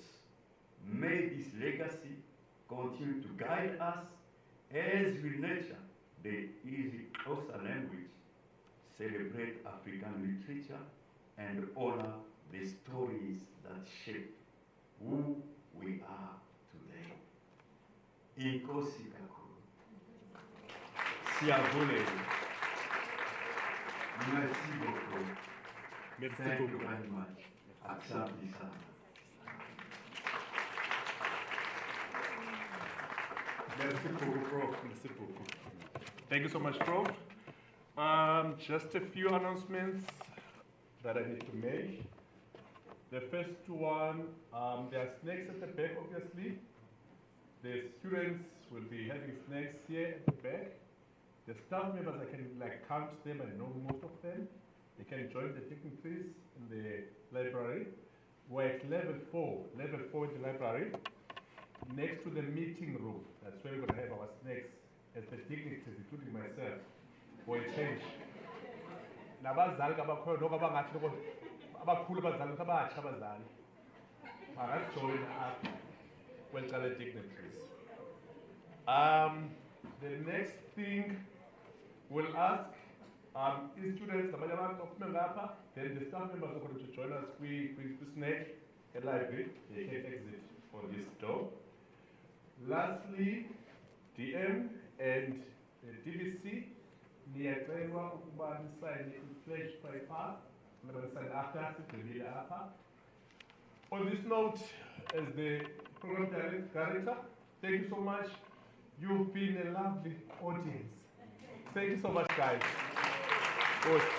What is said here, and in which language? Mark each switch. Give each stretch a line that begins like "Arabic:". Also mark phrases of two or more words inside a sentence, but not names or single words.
English: May this legacy continue to guide us as we nurture the Xhosa language, celebrate African literature, and honor the stories that shape who we are today.
Xhosa: Inkosi kakhulu. Siyabulela.
French: Merci beaucoup. Merci
English: Thank you
French: beaucoup.
English: very much.
Swahili: Asante sana.
French: Merci beaucoup, Prof. Merci beaucoup.
English: Thank you so much, Prof. Just a few announcements that I need to make. The first one, there are snacks at the back, obviously. The students will be having snacks here at the back. The staff members, I can count them and know most of them. They can join the dignitaries in the library. We're at level 4 in the library, next to the meeting room. That's where we're going to have our snacks as the dignitaries, including myself, for a change.
Xhosa: Nabazali kabakhona noko abangathi noko abakhulu abazali abatsha abazali bangajoyina apha kweli cala dignitaries.
English: The next thing we'll ask students
Xhosa: nabanye abantu baphume ngapha,
English: then the staff members are going to join us
Xhosa: kwi-snack e-library.
English: They can exit for this door. Lastly, DM and the DVC,
Xhosa: niyacelwa ukuba nisayine i-pledge paper, nisayine after, sibhekile apha.
English: On this note, as the program director, thank you so much. You've been a lovely audience. Thank you so much, guys. Good.